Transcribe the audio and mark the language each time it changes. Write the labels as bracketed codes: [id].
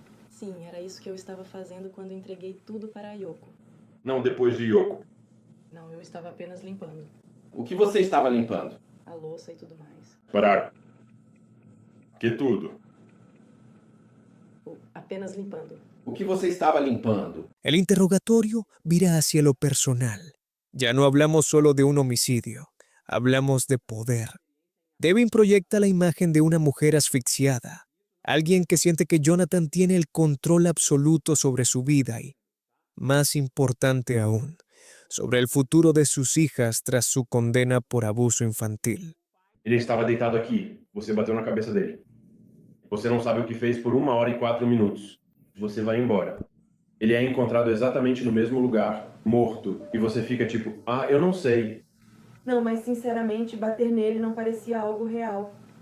[pt] Sim, era isso que eu estava fazendo quando entreguei tudo para a Yoko. Não, depois de Yoko. Não, eu estava apenas limpando. O que você estava limpando? A louça e tudo mais. Parar. Que tudo? Apenas limpando. O que você estava limpando? [es] El interrogatorio vira hacia lo personal. Ya no hablamos solo de un homicidio, hablamos de poder. Devin proyecta la imagen de una mujer asfixiada, alguien que siente que Jonathan tiene el control absoluto sobre su vida y, más importante aún, sobre el futuro de sus hijas tras su condena por abuso infantil. [pt] Ele estava deitado aqui. Você bateu na cabeça dele. Você não sabe o que fez por 1 hora e 4 minutos. Você vai embora. Ele é encontrado exatamente no mesmo lugar, morto. E você fica tipo, eu não sei. Não, mas sinceramente, bater nele não parecia algo real.